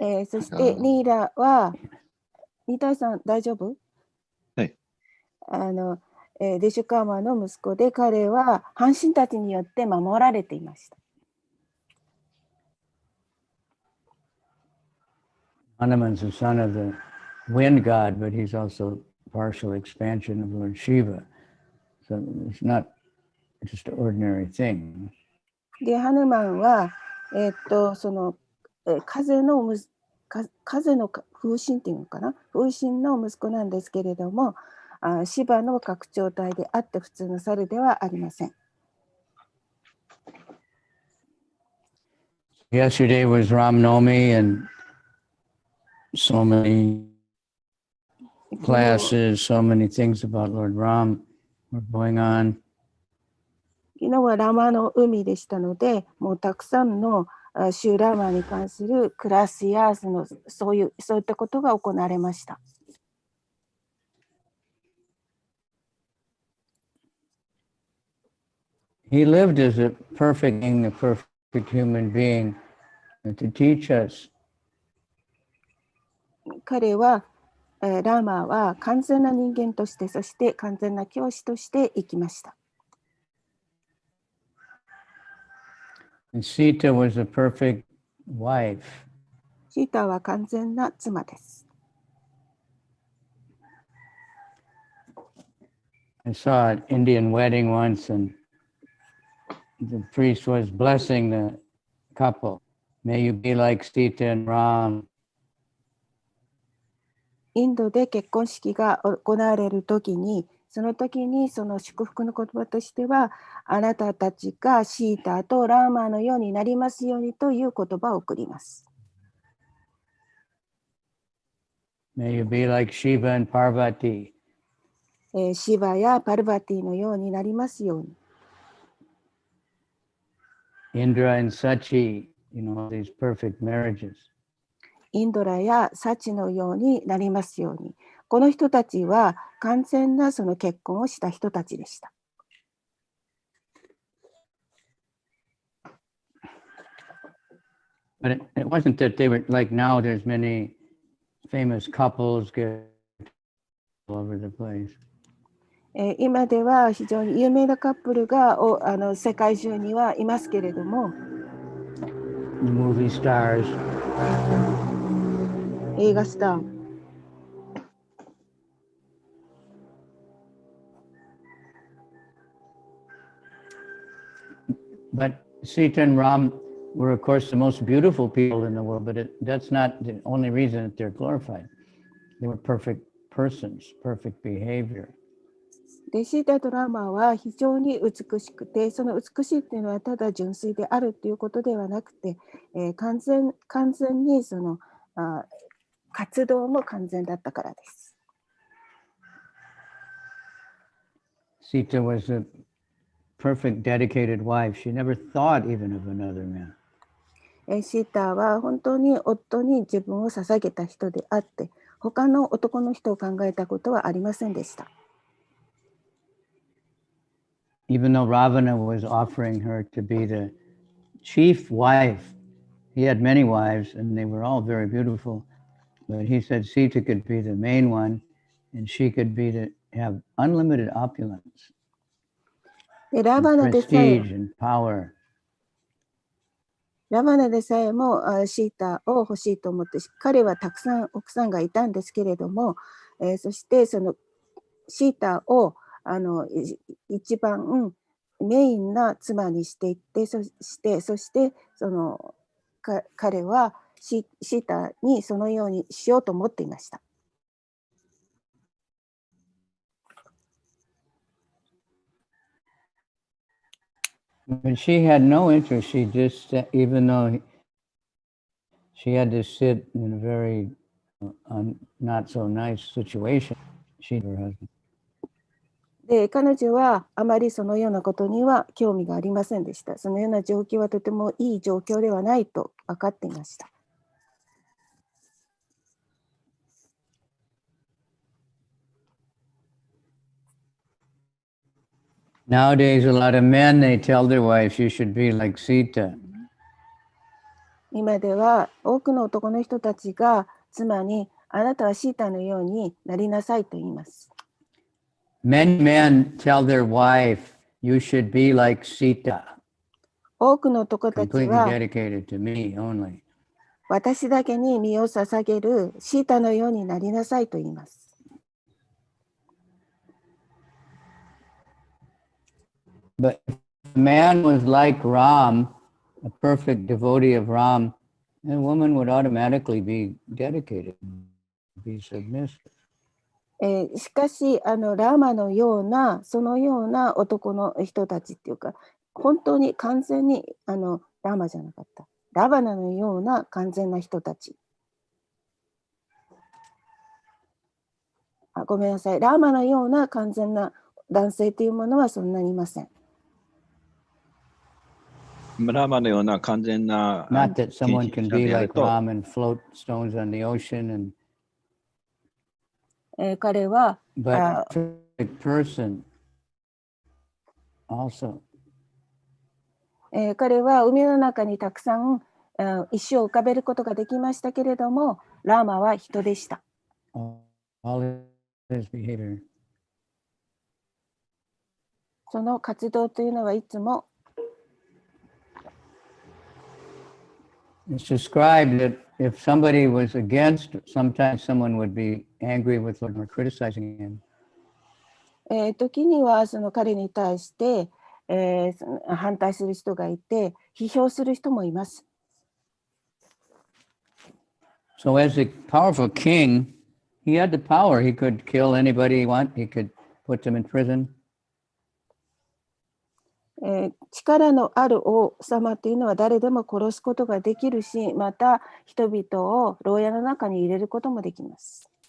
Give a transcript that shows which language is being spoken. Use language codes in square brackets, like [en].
[ja] そしてニーラは、ニタイさん大丈夫？はい。デシュカーマの息子で、彼は半神たちによって守られていました。 [en] Hanuman's the son of the wind god, but he's also partial expansion of Lord Shiva. So it's not just an ordinary thing. [ja] で、ハヌマンは、その、風の風神っていうのかな、風神の息子なんですけれども、シバの拡張体であって普通の猿ではありません。 [en] Yesterday was Ram Navami, and so many classes, so many things about Lord Ram were going on. [ja] 昨日はラマの海でしたので、もうたくさんのシューラーマに関するクラスやそういったことが行われました。 [en] He lived as a perfect being, a perfect human being, to teach us. [ja] 彼は、ラーマーは完全な人間として、そして完全な教師として生きました。 [en] And Sita was a perfect wife. [ja] シータは完全な妻です。 [en] I saw an Indian wedding once, and the priest was blessing the couple. May you be like Sita and Ram. [ja] インドで結婚式が行われるときに、その時にその祝福の言葉としては、あなたたちがシータとラーマーのようになりますようにという言葉を送ります。 [en] May you be like Shiva and Parvati. [ja] シバやパルバティのようになりますように。 [en] Indra and Sachi, these perfect marriages. [ja] インドラやサチのようになりますように。この人たちは完全なその結婚をした人たちでした。 [en] But it wasn't that they were like now. There's many famous couples get all over the place. [ja] 今では非常に有名なカップルが世界中にはいますけれども、 [en] Movie stars. [ja] 映画スター。 [en] But Sita and Ram were, of course, the most beautiful people in the world, but that's not the only reason that they're glorified. They were perfect persons, perfect behavior. [ja] でシータとラーマーは非常に美しくて、その美しいというのはただ純粋であるということではなくて、完全にその活動も完全だったからです。 [en] Sita was a perfect dedicated wife. She never thought even of another man. [ja] シータは本当に夫に自分を捧げた人であって、他の男の人を考えたことはありませんでした。 [en] Even though Ravana was offering her to be the chief wife, he had many wives and they were all very beautiful, but he said Sita could be the main one and she could have unlimited opulence, and prestige and power. [ja] ラバナでさえもシータを欲しいと思って、彼はたくさん奥さんがいたんですけれども、そしてそのシータを一番メインな妻にしていって、そしてその彼はシータにそのようにしようと思っていました。 [en] But she had no interest. She just, even though she had to sit in a very not so nice situation, she and her husband. [ja] で、彼女はあまりそのようなことには興味がありませんでした。そのような状況はとてもいい状況ではないと分かっていました。 [en] Nowadays, a lot of men, they tell their wives, you should be like Sita. [ja] 今では多くの男の人たちが妻にあなたはシータのようになりなさいと言います。 [en] Many men tell their wife, you should be like Sita, [ja] 多くの男たち [en] completely [ja] は [en] dedicated to me only. [ja] 私だけに身を捧げるシータのようになりなさいと言います。 [en] But if a man was like Ram, a perfect devotee of Ram, the woman would automatically be dedicated, be submissive. [ja] しかしラーマのようなそのような男の人たちっていうか本当に完全にラーマじゃなかったラバナのような完全な人たちごめんなさいラーマのような完全な男性というものはそんなにいません。ラーマのような完全な [en] Not that someone can be like Ram and float stones on the ocean and [ja] 彼は [en] but a perfect person also. [ja] 彼は海の中にたくさん石を浮かべることができましたけれども、ラーマは人でした。 [en] All his behavior. [ja] その活動というのはいつも [en] It's described that if somebody was against, sometimes someone would be angry with him or criticizing him. [ja] 時にはその彼に対して、反対する人がいて、批評する人もいます。 [en] So as a powerful king, he had the power. He could kill anybody he wanted. He could put them in prison. [ja] 力のある王様というのは誰でも殺すことができるし、また人々を牢屋の中に入れることもできます。